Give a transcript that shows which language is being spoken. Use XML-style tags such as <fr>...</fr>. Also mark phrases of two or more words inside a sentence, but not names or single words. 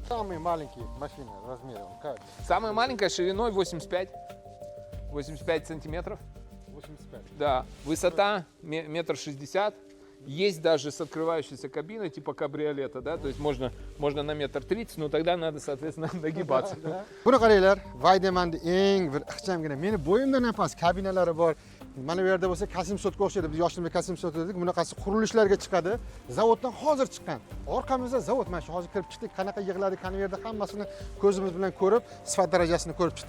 <ru>Самые маленькие машины размером как? Самая маленькая шириной 85 сантиметров. 85? Да. Высота 1,60 м. Есть даже с открывающейся кабиной, типа кабриолета, да, то есть можно на 1,30 м, но тогда надо, соответственно, нагибаться.</ru> <uz>Buni qaranglar, Weidemann eng bir ixchamgina, meni bo'yimdan ham past kabinalari bor. Mana bu yerda bo'lsa Kasimsotga o'xshaydi. Biz yoshligimizda Kasimsot dedik. Bunaqasi qurilishlarga chiqadi. Zavoddan hozir chiqqan. Orqamizda zavod. Mana shu hozir kirib chiqdik. Qanaqa yig'iladi, qani yerda hammasini ko'zimiz bilan ko'rib, sifat darajasini ko'rib chiqdik.</uz>